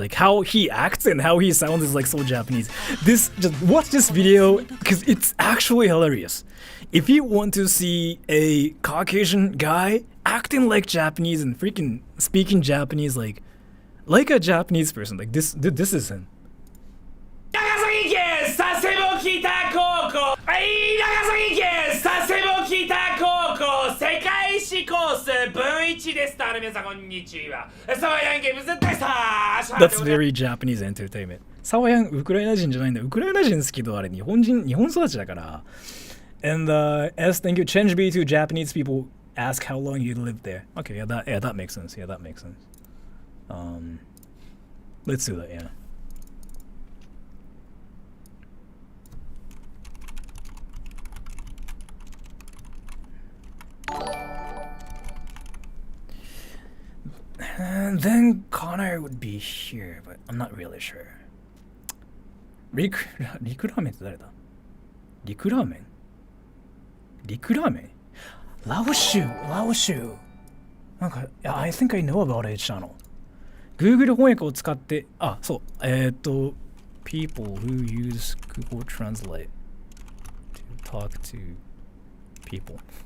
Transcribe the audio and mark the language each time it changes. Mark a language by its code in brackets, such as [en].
[en] Like how he acts and how he sounds is like so Japanese. Just watch this video because it's actually hilarious. If you want to see a Caucasian guy acting like Japanese and freaking speaking Japanese like a Japanese person, like this is him. [ja] 長崎県佐世保北高校長崎県佐世保北高校世界史コース分1です。皆さんこんにちは。サワヤンゲームズでした。 [en] That's very Japanese entertainment. [ja] サワヤンウクライナ人じゃないんだ。ウクライナ人ですけどあれ日本育ちだから。 [en] And as thank you, change B to Japanese people ask how long you lived there. Okay, yeah, that makes sense. Yeah, that makes sense. Let's do that. Yeah. And then Connor would be here, but I'm not really sure. [ja] リクラーメンって誰だ？リクラーメン？リクラーメン？ [en] ラオシュなんか、I think I know about it channel. Google [ja] 翻訳を使って、そう、 [en] people who use Google Translate to talk to people.